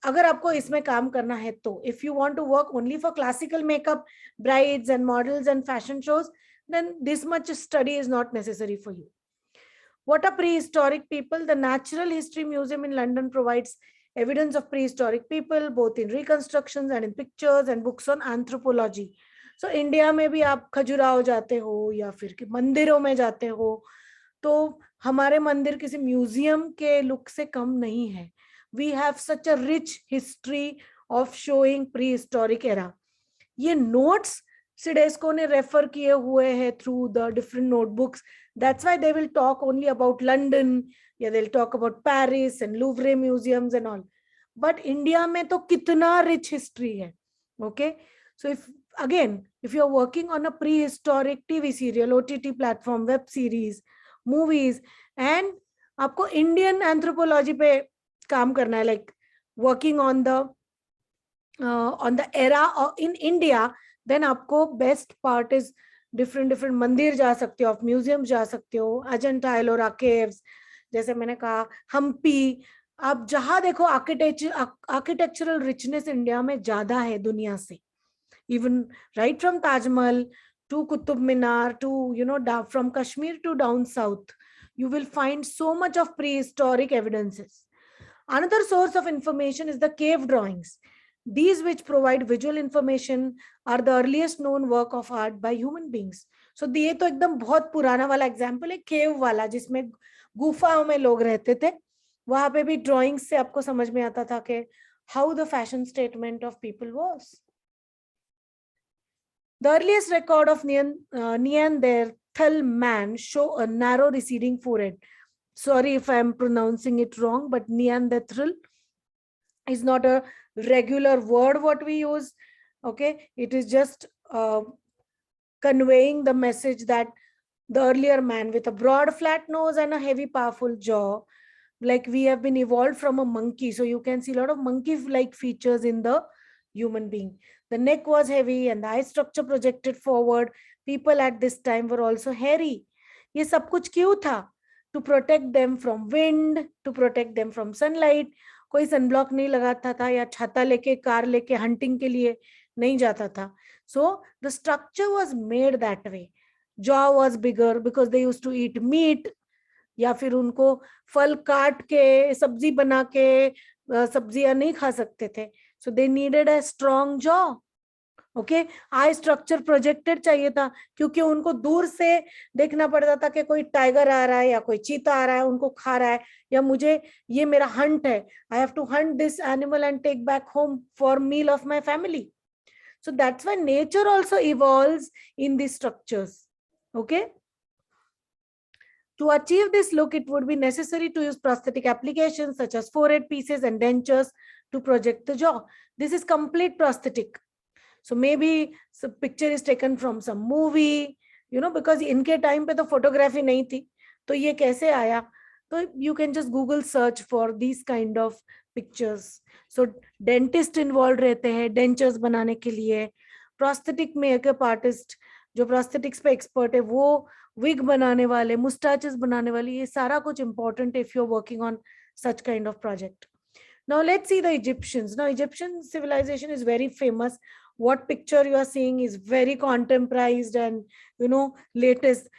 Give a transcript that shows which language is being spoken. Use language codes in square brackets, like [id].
[hi] अगर आपको इसमें काम करना है तो, [en] if you want to work only for classical makeup, brides and models and fashion shows, then this much study is not necessary for you. What are prehistoric people? The Natural History Museum in London provides evidence of prehistoric people, both in reconstructions and in pictures and books on anthropology. [hi] So India में भी आप खजुराहो जाते हो या फिर मंदिरों में जाते हो, तो हमारे मंदिर किसी म्यूजियम के लुक से कम नहीं है. [en] We have such a rich history of showing prehistoric era. [hi] ये notes Sidesco ने refer किए हुए हैं [en] through the different notebooks. That's why they will talk only about London, या they'll talk about Paris and Louvre museums and all. But India [hi] में तो कितना [en] rich history है. Okay, so if you're working on a prehistoric TV serial, OTT platform, web series, movies, and आपको Indian anthropology पे काम करना है, like working on the era in India, then आपको best part is [hi] डिफरेंट मंदिर जा सकते हो, आप म्यूजियम जा सकते हो, अजंता एलोरा केव्स, जैसे मैंने कहा हम्पी। आप जहां देखो आर्किटेक्चरल रिचनेस इंडिया में ज्यादा है दुनिया से, [en] even right from Taj Mahal to Qutub Minar to, from Kashmir to down south, you will find so much of prehistoric evidences. Another source of information is the cave drawings. These, which provide visual information, are the earliest known work of art by human beings. [hi] So ये तो एकदम बहुत पुराना वाला example है, केव वाला, जिसमें गुफाओं में लोग रहते थे। वहां पे भी ड्राइंग्स से आपको समझ में आता था कि [en] How the fashion statement of people was. The earliest record of Neanderthal man show a narrow receding forehead. Sorry if I am pronouncing it wrong, but Neanderthal is not a regular word what we use. Okay, it is just conveying the message that the earlier man with a broad flat nose and a heavy powerful jaw, like we have been evolved from a monkey. So you can see a lot of monkey-like features in the human being. The neck was heavy and the eye structure projected forward. People at this time were also hairy. [hi] ये सब कुछ क्यों था? [en] To protect them from wind, to protect them from sunlight. [hi] कोई sunblock नहीं लगाता था, या छाता लेके कार लेके हंटिंग के लिए नहीं जाता था. [en] So the structure was made that way. Jaw was bigger because they used to eat meat, [hi] या फिर उनको फल काट के सब्जी बना के सब्जियां नहीं खा सकते थे. [en] So they needed a strong jaw. [hi] Okay, I structure projected चाहिए था, क्योंकि उनको दूर से देखना पड़ता था कि कोई टाइगर आ रहा है या कोई चीता आ रहा है, उनको खा रहा है, या मुझे ये मेरा हंट है, [en] I have to hunt this animal and take back home for meal of my family. So that's why nature also evolves in these structures. Okay. To achieve this look, it would be necessary to use prosthetic applications such as forehead pieces and dentures to project the jaw. This is complete prosthetic. So maybe the picture is taken from some movie, because [hi] इनके time पे तो photography नहीं थी, तो ये कैसे आया? [en] तो you can just Google search for these kind of pictures. [hi] So dentist involved रहते हैं dentures बनाने के लिए. Prosthetic makeup artist जो prosthetics पे expert है, वो wig बनाने वाले, mustaches बनाने वाले, ये सारा कुछ important [en] if you're working on such kind of project. Now let's see the Egyptians. Now Egyptian civilization is very famous. What picture you are seeing is very contemporized and latest.